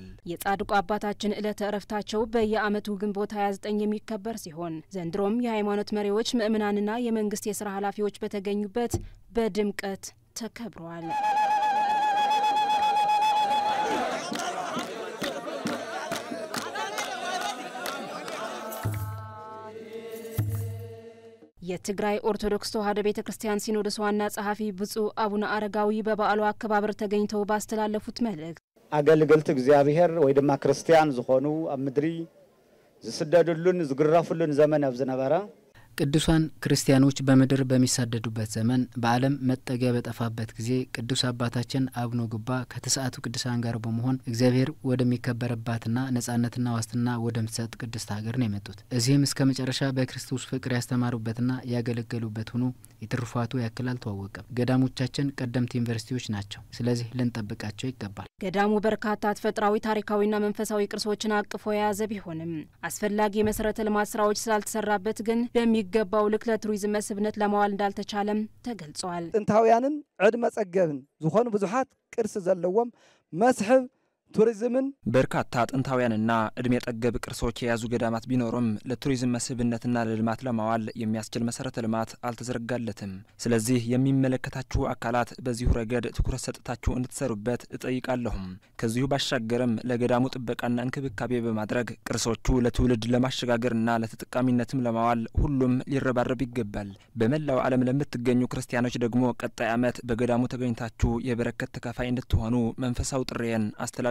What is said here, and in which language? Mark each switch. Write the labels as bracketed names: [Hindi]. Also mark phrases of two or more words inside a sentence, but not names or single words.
[Amharic] የጻድቁ አባታችን ዕለተ ዕረፍታቸው በየዓመቱ ግንቦት 29 የሚከበር ሲሆን ዘንድሮም የሃይማኖት መሪዎች ምእመናንና የመንግስት የሥራ ኃላፊዎች በተገኙበት በድምቀት ተከብሯል። የትግራይ ኦርቶዶክስ ተዋሕዶ ቤተክርስቲያን ሲኖዶስ ዋና ጸሐፊ ብፁዕ አቡነ አረጋዊ በበዓሉ አከባበር ተገኝተው ባስተላለፉት መልእክት [Tigrinya] አገልግሎት እግዚአብሔር ወይ ድማ ክርስቲያን ዝኾኑ ኣብ ምድሪ ዝስደዱልን ዝግረፉልን ዘመን አብዝነበረ [Amharic] ቅዱሳን ክርስቲያኖች በመድር በሚሳደዱበት ዘመን በዓለም መጠጊያ በጠፋበት ጊዜ ቅዱስ አባታችን አቡነ ጉባ ከተሰዓቱ ቅዱሳን ጋር በመሆን እግዚአብሔር ወደሚከበረባትና ነጻነትና ዋስትና ወደምትሰጥ ቅድስት ሀገር ነው የመጡት። እዚህም እስከ መጨረሻ በክርስቶስ ፍቅር ያስተማሩበትና ያገለገሉበት ሆኖ የትሩፋቱ ያክል አልተዋወቀም። ገዳሞቻችን ቀደምት ዩኒቨርሲቲዎች ናቸው። ስለዚህ ልንጠብቃቸው ይገባል። ገዳሙ በርካታ ተፈጥሯዊ ታሪካዊና መንፈሳዊ ቅርሶችን አቅፎ የያዘ ቢሆንም አስፈላጊ የመሰረተ ልማት ስራዎች ስላልተሰራበት ግን ገባው ልክለ ቱሪዝም መስህብነት ለማዋል እንዳልተቻለም ተገልጿል። [Tigrinya] ጥንታውያንን ዕድመ ጸገብን ዝኾኑ ብዙሃት ቅርስ ዘለዎም መስህብ ቱሪዝምን [Amharic] በርካታ ጥንታውያንና እድሜ ጠገብ ቅርሶች የያዙ ገዳማት ቢኖሩም ለቱሪዝም መስህብነትና ለልማት ለማዋል የሚያስችል መሰረተ ልማት አልተዘረጋለትም። ስለዚህ የሚመለከታችሁ አካላት በዚሁ ረገድ ትኩረት ሰጥታችሁ እንድትሰሩበት እጠይቃለሁ። ከዚሁ ባሻገርም ለገዳሙ ጥበቃና እንክብካቤ በማድረግ ቅርሶቹ ለትውልድ ለማሸጋገርና ለተጠቃሚነትም ለማዋል ሁሉም ሊረባረብ ይገባል። በመላው ዓለም ለምትገኙ ክርስቲያኖች ደግሞ ቀጣይ ዓመት በገዳሙ ተገኝታችሁ የበረከት ተካፋይ እንድትሆኑ መንፈሳዊ ጥሪዬን አስተላልፋለሁ።